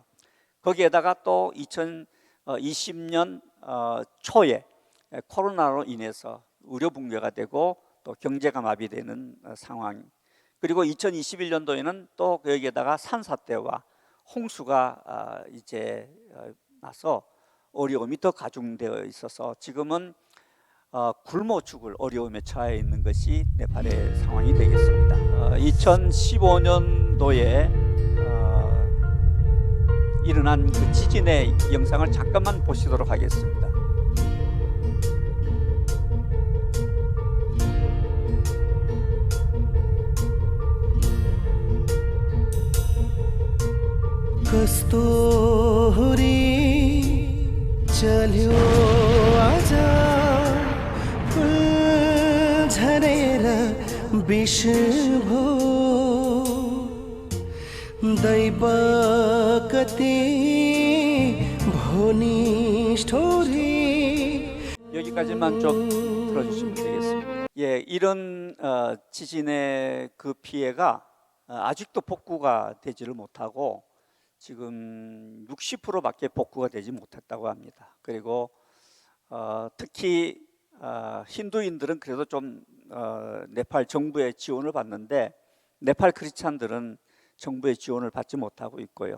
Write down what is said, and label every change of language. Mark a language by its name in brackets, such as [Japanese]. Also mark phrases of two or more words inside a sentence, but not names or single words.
[Korean] 거기에다가 또 2020년 초에 코로나로 인해서 의료 붕괴가 되고 또 경제가 마비되는 상황, 그리고 2021년도에는 또 여기에다가 산사태와 홍수가 이제 나서 어려움이 더 가중되어 있어서 지금은 굶어 죽을 어려움에 처해 있는 것이 네팔의 상황이 되겠습니다. 2015년도에 일어난 그 지진의 영상을 잠깐만 보시도록 하겠습니다. [Nepali] कस्तुरी चल्यो आज फुल झरेर विष भो दैव कति भोनिष्ठोरी. [Korean] 여기까지만 좀 들어주시면 되겠습니다. 예, 이런 지진의 그 피해가 아직도 복구가 되지를 못하고 지금 60%밖에 복구가 되지 못했다고 합니다. 그리고 특히 힌두인들은 그래도 좀 네팔 정부의 지원을 받는데 네팔 크리스찬들은 정부의 지원을 받지 못하고 있고요.